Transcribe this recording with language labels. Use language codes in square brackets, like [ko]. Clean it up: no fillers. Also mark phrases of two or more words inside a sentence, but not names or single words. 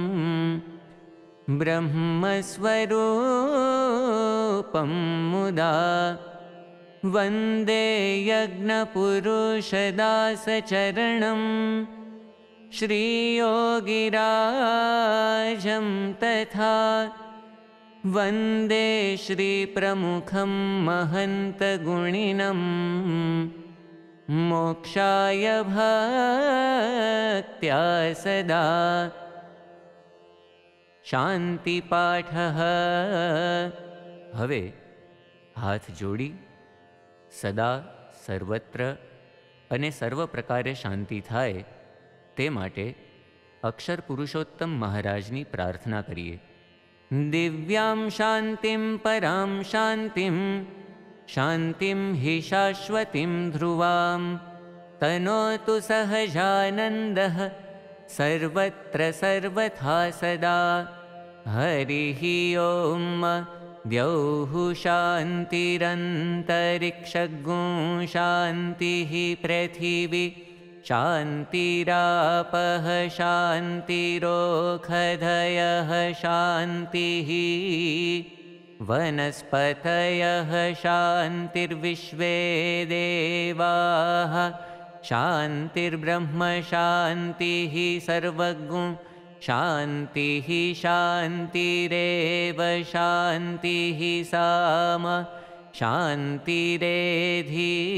[sa] ब्रह्मस्वरूपं मुदा वन्दे यज्ञपुरुषदासचरणं श्रीयोगिराजं तथा वन्दे श्रीप्रमुखं महन्तगुणिनं मोक्षाय भक्त्या सदा। शान्तिपाठः। [gu] હવે હાથ જોડી સદા સર્વત્ર અને સર્વ પ્રકારે શાંતિ થાય તે માટે અક્ષર પુરુષોત્તમ મહારાજની પ્રાર્થના કરીએ। [sa] દિવ્યાં શાંતિં પરાં શાંતિં શાંતિં હિ શાશ્વતીં ધ્રુવાં તનોતુ સહજાનંદઃ सर्वत्र सर्वथा सदा। हरिः ओम्। द्यौः शान्तिरन्तरिक्षगुं शान्तिः पृथिवी शान्तिरापः शान्तिरोषधयः शान्तिः वनस्पतयः शान्तिर्विश्वे देवाः शान्तिर्ब्रह्म शान्तिः सर्वगुं शान्तिः शान्तिरेव शान्तिः साम शान्तिरेधि।